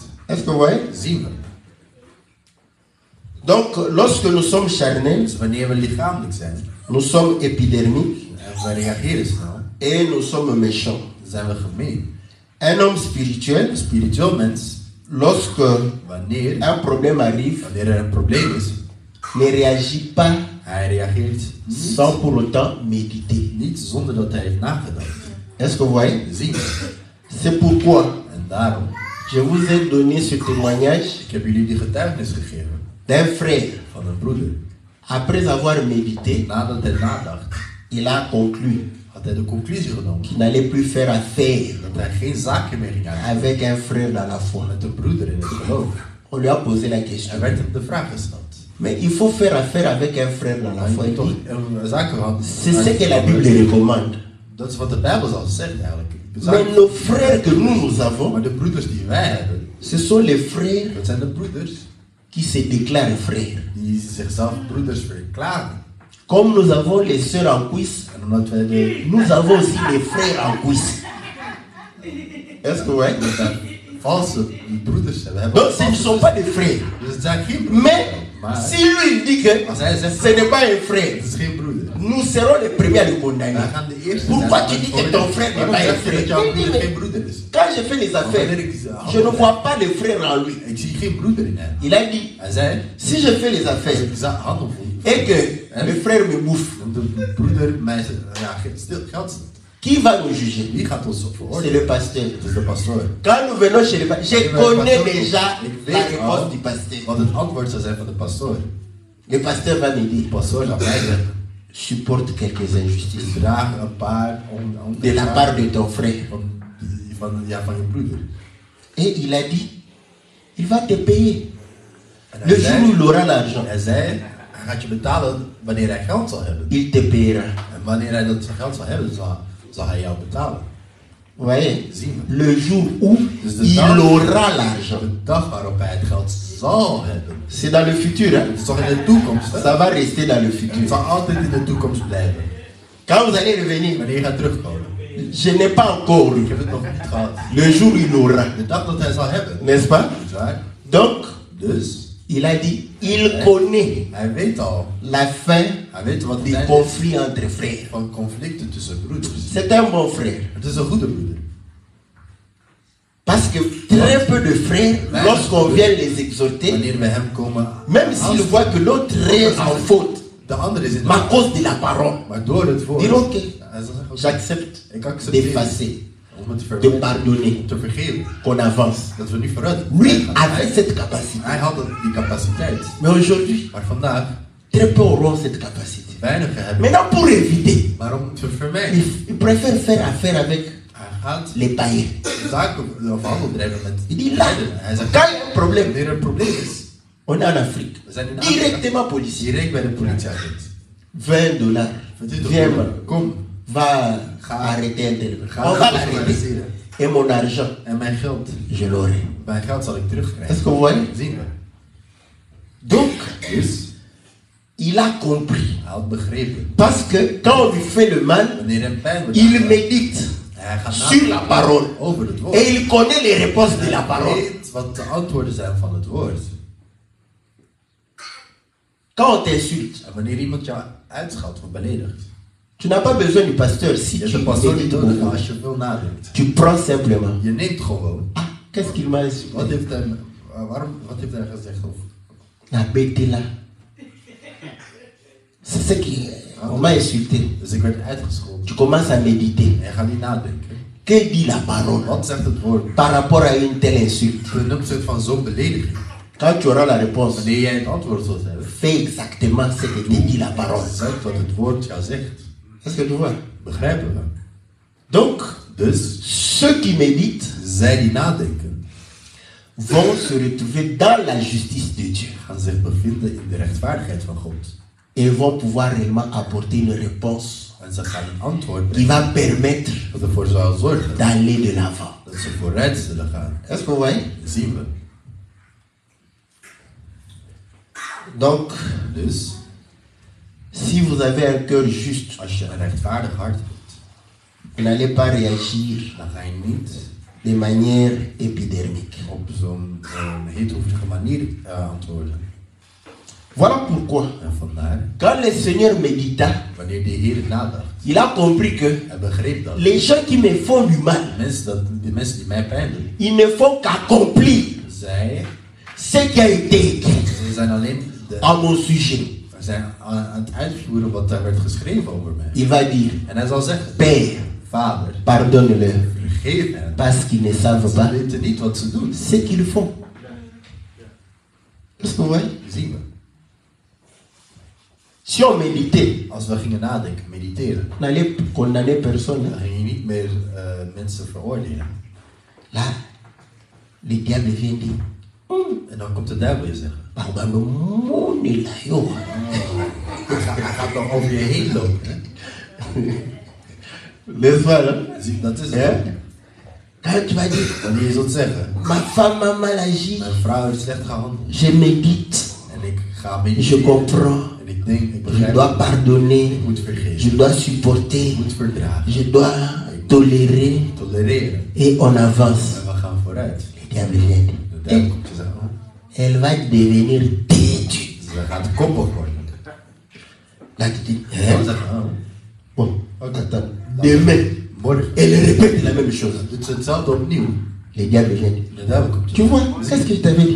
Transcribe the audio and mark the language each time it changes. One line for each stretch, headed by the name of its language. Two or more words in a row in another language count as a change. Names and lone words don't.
French: Est-ce que vous voyez?
Dutch: Dat zien we.
French: Donc, lorsque nous sommes charnels,
Dutch: Dus wanneer we lichamelijk zijn
French: nous sommes épidermiques
Dutch: en we reageren snel,
French: et nous sommes méchants.
Dutch: dan zijn we gemeen.
French: Un homme spirituel,
Dutch: Een spiritueel mens,
French: lorsque
Dutch: wanneer
French: un problème arrive,
Dutch: er een probleem is,
French: ne réagit pas
Dutch: Hij reageert
French: sans pour autant méditer.
Dutch: niet zonder dat hij heeft nagedacht.
French: Est-ce que vous voyez?
Dutch: Zien.
French: C'est pourquoi
Dutch: En daarom,
French: je vous ai donné ce témoignage
Dutch: ik heb jullie die getuigenis gegeven
French: d'un frère.
Dutch: van een broeder.
French: Après avoir médité,
Dutch: Nadat hij nadacht,
French: il a conclu
Dutch: had hij de conclusie genomen
French: qu'il n'allait plus faire affaire
Dutch: dat hij geen zaken meer ging uitvoeren
French: avec un frère dans la foi.
Dutch: met een broeder in het geloof.
French: On lui a posé la
Dutch: Hij
French: question.
Dutch: werd hem de vraag gesteld.
French: Mais il faut faire affaire avec un frère dans la
Dutch: Maar je
French: foi.
Dutch: moet
French: Il
Dutch: toch
French: dit,
Dutch: zaken hadden.
French: c'est ce que la Bible recommande.
Dutch: Dat is wat de Bijbel zelf zegt eigenlijk.
French: Mais nos frères que nous avons,
Dutch: Maar de broeders die wij hebben,
French: ce sont les frères
Dutch: dat zijn de broeders
French: qui se déclarent frères.
Dutch: die zichzelf broeders verklaren.
French: Comme nous avons les sœurs en cuisse,
Dutch: En omdat wij de
French: nous avons aussi les frères en cuisse. Est-ce que ouais?
Dutch: valse broeders hebben. We hebben
French: Donc ce ne sont pas des frères.
Dutch: Dus het zijn geen broeders.
French: Mais
Dutch: Maar
French: si lui il dit que
Dutch: als hij zegt,
French: ce n'est pas un frère,
Dutch: het is geen broeder.
French: nous serons les premiers à le condamner.
Dutch: Wij gaan de eerste
French: Pourquoi
Dutch: zijn.
French: tu dis que ton frère n'est pas un
Dutch: dat
French: frère?
Dutch: jouw
French: Il dit,
Dutch: broeder
French: mais
Dutch: geen broeder is?
French: quand je fais les affaires, je ne vois pas de frère en lui.
Dutch: Ik zie geen broeder in hem.
French: Il a dit,
Dutch: Hij zei,
French: si je fais les
Dutch: als
French: affaires
Dutch: ik handel voel,
French: et que le frère me bouffe,
Dutch: en de broeder mij geld stelt.
French: qui va nous juger?
Dutch: Wie gaat ons
French: C'est
Dutch: veroordelen?
French: le pasteur.
Dutch: Het is de pastoor.
French: Quand nous venons chez le pasteur, je connais déjà la réponse du pasteur.
Dutch: Wat het antwoord zou zijn van de pastoor.
French: Le pasteur va me
Dutch: De
French: dire,
Dutch: pastoor zou mij zeggen,
French: supporte quelques injustices
Dutch: draag een paar
French: de la part de ton frère.
Dutch: van je broeder.
French: Et il a dit, il va te payer.
Dutch: En
French: Le jour où il aura l'argent,
Dutch: hij zei, hij gaat je betalen wanneer hij geld zal hebben.
French: il te payera.
Dutch: En wanneer hij dat geld zal hebben, zal hij jou betalen.
French: Vous voyez?
Dutch: Zien we.
French: Le jour où il aura l'argent.
Dutch: De dag waarop hij het geld zal hebben.
French: C'est dans le futur, hein?
Dutch: Het is toch in de toekomst, hè?
French: Ça va rester dans le
Dutch: Het
French: futur.
Dutch: zal altijd in de toekomst blijven.
French: Quand vous allez revenir,
Dutch: Wanneer je gaat terugkomen.
French: je n'ai pas encore
Dutch: Ik
French: eu.
Dutch: heb het nog niet gehad.
French: Le jour où il aura.
Dutch: De dag dat hij zal hebben.
French: N'est-ce pas?
Dutch: Is waar?
French: Donc,
Dutch: Dus,
French: il a dit, il connaît
Dutch: hij weet al.
French: la fin
Dutch: Hij weet wat
French: des
Dutch: het
French: conflits entre frères.
Dutch: van conflicten tussen broeders.
French: C'est un bon frère.
Dutch: Het is een goede broeder.
French: Parce que très peu de frères, lorsqu'on vient les exhorter,
Dutch: Wanneer we hem komen,
French: même s'ils voient que l'autre est en faute,
Dutch: de andere is in
French: mais à cause de la parole,
Dutch: maar door het woord.
French: diront que
Dutch: Hij zal zeggen,
French: j'accepte
Dutch: ik accepteer
French: d'effacer,
Dutch: om het te
French: de
Dutch: vergeven,
French: pardonner,
Dutch: om te vergeven.
French: qu'on avance.
Dutch: Dat we nu vooruit
French: Lui
Dutch: gaan.
French: avait cette capacité.
Dutch: Hij had die capaciteit.
French: Mais aujourd'hui,
Dutch: Maar vandaag,
French: très peu auront cette capacité.
Dutch: weinigen hebben.
French: Maintenant, pour éviter,
Dutch: Maar om te vermijden,
French: il préfère faire affaire avec
Dutch: hij gaat
French: les païens.
Dutch: zaken of handel drijven met
French: Il dit là,
Dutch: Hij zegt,
French: quand il y a un problème,
Dutch: wanneer er een probleem is,
French: on est en Afrique.
Dutch: we zijn in Afrika,
French: Directement policier.
Dutch: direct bij de politieagent. $20.
French: Viens,
Dutch: Kom,
French: va arrêter un tel.
Dutch: ga
French: On va
Dutch: naar
French: l'arrêter.
Dutch: arresteren.
French: Et mon argent,
Dutch: En mijn geld,
French: je l'aurai.
Dutch: mijn geld zal ik
French: Est-ce
Dutch: terugkrijgen.
French: que vous voyez?
Dutch: Zien we.
French: Donc,
Dutch: Dus,
French: il a compris.
Dutch: hij had begrepen.
French: Parce que quand on lui fait le mal,
Dutch: Wanneer hem pijn wordt
French: il
Dutch: aangedaan,
French: médite
Dutch: hij gaat
French: sur la
Dutch: nadenken
French: parole.
Dutch: over het woord.
French: Et il connaît les réponses de la
Dutch: Hij
French: parole.
Dutch: weet wat de antwoorden zijn van het woord.
French: Quand on t'insulte,
Dutch: En wanneer iemand jou uitscheldt of beledigt,
French: tu n'as pas besoin du pasteur si
Dutch: je hebt
French: tu
Dutch: de pastoor niet
French: médites
Dutch: nodig
French: beaucoup.
Dutch: als je veel nadenkt.
French: Tu prends simplement.
Dutch: Je neemt gewoon.
French: Ah, qu'est-ce qu'il m'a
Dutch: Wat
French: insulté?
Dutch: heeft hij, wat heeft hij gezegd? Of,
French: La bête là. C'est ce qui. On m'a insulté.
Dutch: dus ik werd uitgescholden.
French: Tu commences à méditer.
Dutch: En je gaat niet nadenken.
French: Que dit la parole
Dutch: Wat zegt het woord
French: par rapport à une telle insulte?
Dutch: ten opzichte van zo'n belediging?
French: Quand tu auras la réponse,
Dutch: Wanneer jij het antwoord zult hebben,
French: fais exactement ce que te dit la parole.
Dutch: zeg wat het woord jou zegt.
French: Est-ce que tu vois?
Dutch: Begrijpen we?
French: Donc,
Dutch: Dus,
French: ceux qui méditent
Dutch: zij die nadenken,
French: vont se retrouver dans la justice de Dieu
Dutch: gaan zich bevinden in de rechtvaardigheid van God.
French: et vont pouvoir réellement apporter une réponse
Dutch: En ze gaan een antwoord
French: qui
Dutch: brengen
French: va permettre
Dutch: dat ervoor zal zorgen
French: d'aller de l'avant.
Dutch: dat ze vooruit zullen gaan.
French: Est-ce que vous voyez?
Dutch: Zien we.
French: Donc,
Dutch: Dus,
French: si vous avez un cœur juste,
Dutch: als je een rechtvaardig hart hebt,
French: vous n'allez pas réagir
Dutch: dan ga je niet
French: de manière épidermique.
Dutch: op zo'n heethoofdige manier antwoorden.
French: Voilà pourquoi,
Dutch: En vandaar,
French: quand le Seigneur médita,
Dutch: wanneer de Heer nadacht,
French: il a compris que
Dutch: hij begreep dat
French: les gens qui me font du mal,
Dutch: de mensen die mij pijn doen,
French: ils ne font qu'accomplir
Dutch: zij
French: ce qui a été écrit
Dutch: zijn alleen
French: à mon sujet.
Dutch: zijn aan het uitvoeren wat daar werd geschreven over mij.
French: Il va dire,
Dutch: En hij zal zeggen,
French: Père,
Dutch: Vader,
French: pardonne-leur,
Dutch: vergeef hen.
French: parce qu'ils ne savent
Dutch: Ze
French: pas
Dutch: weten niet wat ze doen.
French: ce qu'ils font. Est-ce que vous voyez?
Dutch: Zien we.
French: Si on méditait,
Dutch: Als we gingen nadenken, mediteren,
French: on n'allait condamner personne.
Dutch: dan ging je niet meer mensen veroordelen.
French: Là, le diable vient dire,
Dutch: En dan komt de duivel je zeggen.
French: pardon, mon est là,
Dutch: yo. Hij gaat dan over je heen lopen. Hè?
French: N'est-ce pas, là?
Dutch: Dat is
French: Hein?
Dutch: het.
French: Quand tu vas dire,
Dutch: Wanneer je zult zeggen,
French: ma femme a mal agi,
Dutch: mijn vrouw heeft slecht gehandeld.
French: je médite,
Dutch: En ik ga
French: je
Dutch: mediteren.
French: comprends,
Dutch: En ik denk, ik
French: je
Dutch: begrijp
French: dois
Dutch: het.
French: pardonner,
Dutch: Ik moet
French: je
Dutch: vergeven.
French: dois supporter,
Dutch: Ik moet verdragen.
French: je dois tolérer,
Dutch: Tolereren.
French: et on avance.
Dutch: En we gaan vooruit.
French: Le diable vient.
Dutch: De duivel komt te zeggen,
French: Elle va devenir têtue.
Dutch: ze gaat koppig worden.
French: Là, tu dis,
Dutch: En
French: hein?
Dutch: dan zeggen,
French: Bon, attends. Demain,
Dutch: morgen.
French: elle répète la même chose.
Dutch: Het is hetzelfde opnieuw.
French: Le diable vient.
Dutch: De duivel komt te
French: Tu vois, qu'est-ce que je t'avais dit?